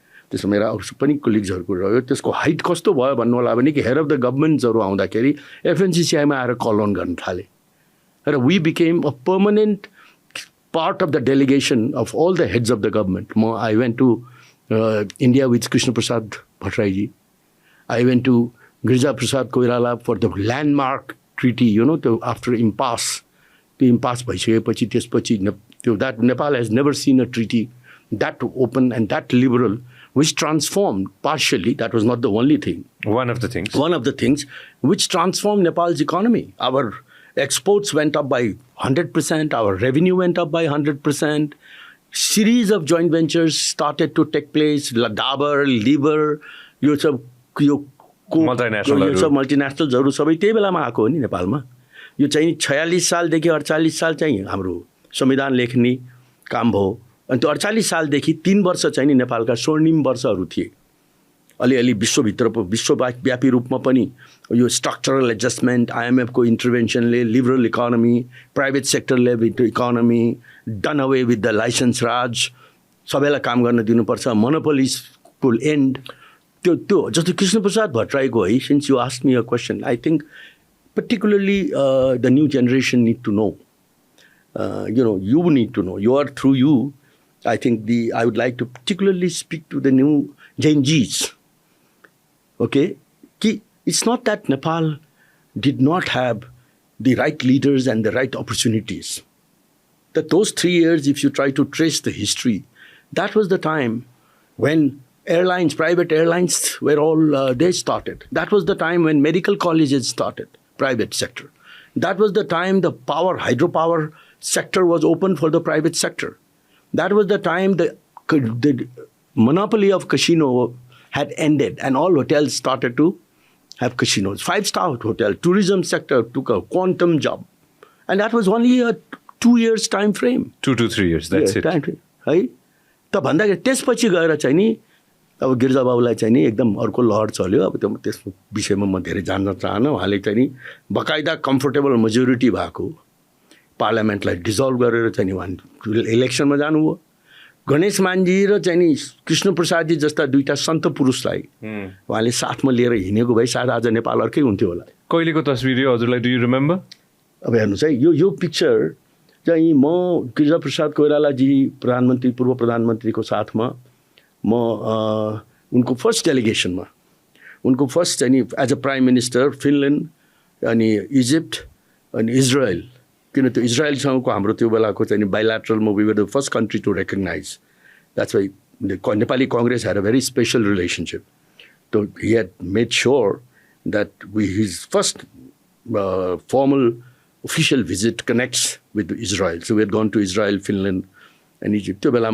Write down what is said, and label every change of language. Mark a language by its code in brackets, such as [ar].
[ne] त्यसमा मेरा अरू पनि कोलिग्सहरूको रह्यो त्यसको हाइट कस्तो भयो भन्नु होला भने कि [en] head of the गभर्मेन्ट्सहरू [ne] आउँदाखेरि एफएनसिसिआईमा आएर कल अन गर्न थाले र [en] We became a permanent part of the delegation of all the heads of the government I went to India with Krishnaprasad Bhattarai ji I went to Girija Prasad Koirala for the landmark treaty, after impasse. The impasse [ne] भइसकेपछि त्यसपछि [en] that Nepal has never seen a treaty that open and that liberal, which transformed partially, that was not the only thing. One of the things, which transformed Nepal's economy. Our exports went up by 100%, our revenue went up by 100%. Series of joint ventures started to take place. [ne] Dabur, Liver, यो सब मल्टिनेसनलहरू सबै त्यही बेलामा आएको हो नि नेपालमा. यो चाहिँ 46 सालदेखि 48 साल चाहिँ हाम्रो संविधान लेख्ने काम भयो. अनि त्यो 48 सालदेखि 3 वर्ष चाहिँ नि नेपालका स्वर्णिम वर्षहरू थिए. अलिअलि विश्वव्यापी रूपमा पनि यो structural adjustment, IMFको इन्टरभेन्सनले liberal economy, private sector level economy, [en] done away with the licence raj, [ne] सबैलाई काम गर्न दिनुपर्छ, मोनोपोलिजको एन्ड. त्यो जस्तो कृष्णप्रसाद भट्टराईको है, [en] Since you ask me a question, I think particularly the new generation need to know. You need to know. Through you, I think I would like to particularly speak to the new Gen Zs. Okay? It's not that Nepal did not have the right leaders and the right opportunities. That those 3 years, if you try to trace the history, that was the time when airlines, private airlines were all, they started. That was the time when medical colleges started. Private sector. That was the time the hydropower sector was open for the private sector. That was the time the monopoly of casino had ended and all hotels started to have casinos. 5-star hotel, tourism sector took a quantum jump. And that was only a 2 years time frame. 2 to 3 years, that's it. Time frame, है. [ne] त भन्दाखेरि त्यसपछि गएर चाहिँ नि अब गिरिजा बाबुलाई चाहिँ नि एकदम अर्को लहर चल्यो. अब त्यो त्यस विषयमा म धेरै जान्न चाहन्न. उहाँले चाहिँ नि बकाइदा कम्फर्टेबल मेजोरिटी भएको पार्लियामेन्टलाई डिजल्भ गरेर चाहिँ नि उहाँ इलेक्सनमा जानुभयो. गणेश मानजी र चाहिँ नि कृष्णप्रसादजी जस्ता दुईटा सन्त पुरुषलाई उहाँले साथमा लिएर हिँडेको भए सायद आज नेपाल अर्कै हुन्थ्यो होला. कहिलेको तस्बिर हो हजुरलाई, [en] Do you remember? [ne] अब हेर्नुहोस् है, यो पिक्चर चाहिँ म गिरिजा प्रसाद कोइरालाजी पूर्व प्रधानमन्त्रीको साथमा म उनको फर्स्ट डेलिगेसनमा, उनको फर्स्ट चाहिँ नि as a prime minister Finland अनि इजिप्ट अनि इजरायल, किन त्यो इजरायलसँगको हाम्रो त्यो बेलाको चाहिँ नि bilateral [en] We were the first country to recognise. That's why Nepali Congress had a very special relationship. So he had made sure that his first formal official visit connects with Israel. So we had gone to Israel, Finland, and Egypt.